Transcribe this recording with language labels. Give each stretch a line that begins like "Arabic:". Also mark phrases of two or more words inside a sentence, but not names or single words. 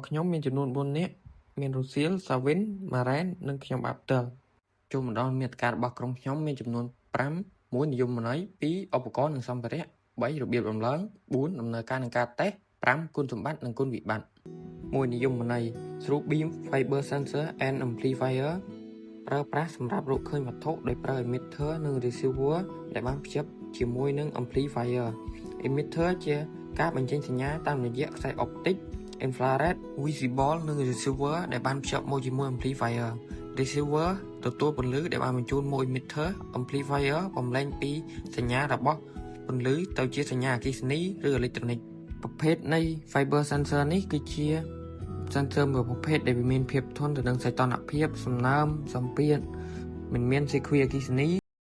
Khmer: ខ្ញុំមានចំនួន4នាក់មានរុស្ស៊ីល សាវិន ម៉ារ៉ែននិងខ្ញុំបាទផ្ទាល់ចូលមកដល់មាតិការបស់ក្រុមខ្ញុំមានចំនួន5 1និយមន័យ2ឧបករណ៍និងសម្ភារៈ3 របៀបដំឡើង4ដំណើរការនិងការតេស្ត5គុណសម្បត្តិនិងគុណវិបត្តិ1និយមន័យ
English: Through Beam Fiber Sensor and Amplifier
Khmer: ប្រើប្រាស់សម្រាប់រក ឃើញវត្ថុដោយប្រើ emitter និង receiver ដែលបានភ្ជាប់ជាមួយនឹង
English: amplifier emitter
Khmer: ជាការបញ្ចេញសញ្ញាតាមរ យៈខ្សែអុបទិក
English: infrared visible
Khmer: និង receiver ដែលបានភ្ជាប់មកជាមួយ amplifier receiver ទទួលពន្លឺដែលបានបញ្ជូនមក emitter amplifier បំលែងពីសញ្ញារបស់ពន្លឺទៅជាសញ្ញាអគ្គិសនីឬអេឡិចត្រូនិកប្រភេទនៃ
English: fiber sensor
Khmer: នេះគឺជា sensor មួយប្រភេទដែលមានភាពធន់ទៅនឹងសីតុណ្ហភាពសំណើមសម្ពាធមិនមានសេគ្វីអគ្គិសនី